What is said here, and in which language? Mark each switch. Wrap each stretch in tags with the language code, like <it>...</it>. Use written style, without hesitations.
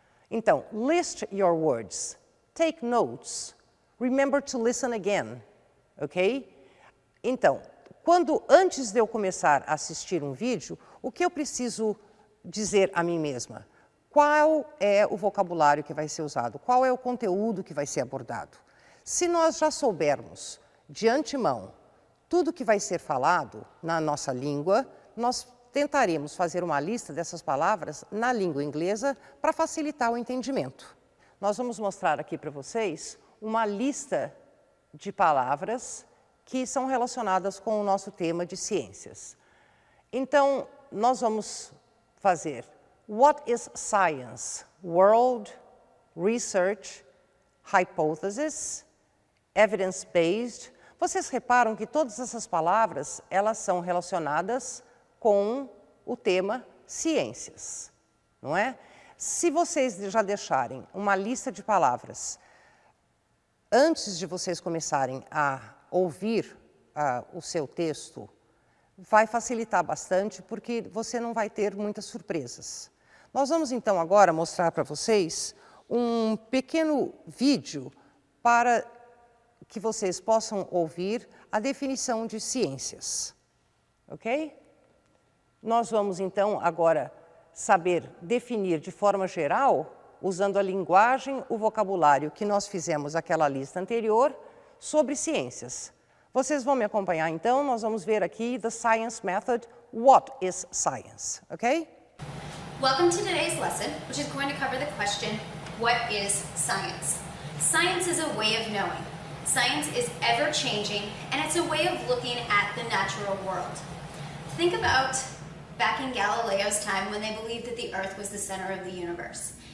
<pt>Então,</pt> <en>list your words, take notes, remember to listen again, ok?</en> <pt>Então, antes de eu começar a assistir um vídeo, o que eu preciso dizer a mim mesma? Qual é o vocabulário que vai ser usado? Qual é o conteúdo que vai ser abordado? Se nós já soubermos de antemão tudo que vai ser falado na nossa língua, nós tentaremos fazer uma lista dessas palavras na língua inglesa para facilitar o entendimento. Nós vamos mostrar aqui para vocês uma lista de palavras que são relacionadas com o nosso tema de ciências. Então, nós vamos fazer</pt> <en>What is science? World, research, hypothesis, evidence-based.</en> <pt>Vocês reparam que todas essas palavras, elas são relacionadas com o tema ciências, não é? Se vocês já deixarem uma lista de palavras antes de vocês começarem a ouvir o seu texto, vai facilitar bastante, porque você não vai ter muitas surpresas. Nós vamos então agora mostrar para vocês um pequeno vídeo para que vocês possam ouvir a definição de ciências, ok? Nós vamos então agora saber definir de forma geral, usando a linguagem, o vocabulário que nós fizemos aquela lista anterior, sobre ciências. Vocês vão me acompanhar então, nós vamos ver aqui</pt> <en>the science method, what is science, okay? Welcome to today's lesson, which is going to cover the question, what is science? Science is a way of knowing. Science is ever-changing, and it's a way of looking at the natural world. Think about back in Galileo's time when they believed that the Earth was the center of the universe.</en>